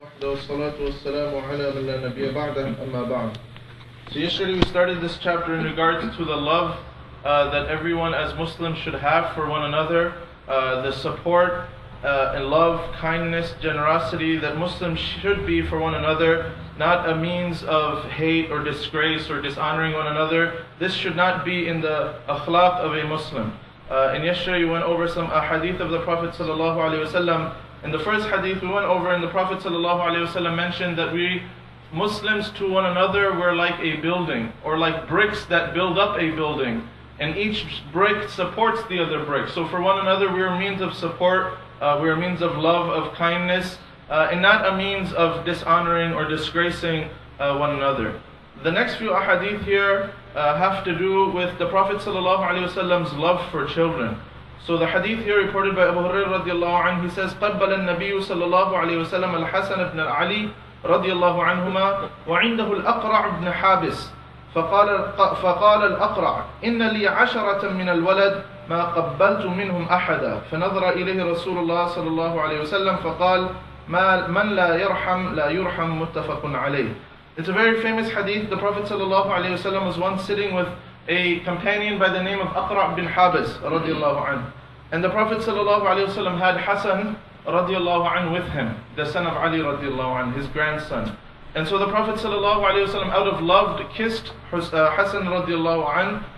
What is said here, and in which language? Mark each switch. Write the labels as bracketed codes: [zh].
[ar] والصلاة والسلام على من لا نبي بعده أما بعد. [en] So yesterday we started this chapter in regards to the love that everyone as Muslims should have for one another, the support and love, kindness, generosity that Muslims should be for one another, not a means of hate or disgrace or dishonoring one another. This should not be in the akhlaq of a Muslim. And yesterday we went over some hadith of the Prophet ﷺ. In the first hadith we went over, and the Prophet ﷺ mentioned that we Muslims to one another were like a building, or like bricks that build up a building, and each brick supports the other brick. So for one another we are a means of support, we are a means of love, of kindness, and not a means of dishonoring or disgracing one another. The next few ahadith here have to do with the Prophet ﷺ's love for children. So the hadith here reported by Abu Hurairah radiallahu anhu, he says, [ar] قَبَّلَ النَّبِيُّ صلى الله عليه وسلم الحسن بن علي رضي الله عنهما وعنده الأقرع بن حابس فقال الأقرع إن لي 10 من الولد ما قبلت منهم أحدا فنظر إليه رسول الله صلى الله عليه وسلم فقال من لا يرحم لا يرحم متفق عليه. [en] It's a very famous hadith. The Prophet ﷺ was once sitting with a companion by the name of Aqra' bin Habis radiallahu anhu. And the Prophet ﷺ had Hassan radiallahu anhu with him, the son of Ali radiallahu anhu, his grandson. And so the Prophet ﷺ out of love kissed Hassan radiallahu anhu.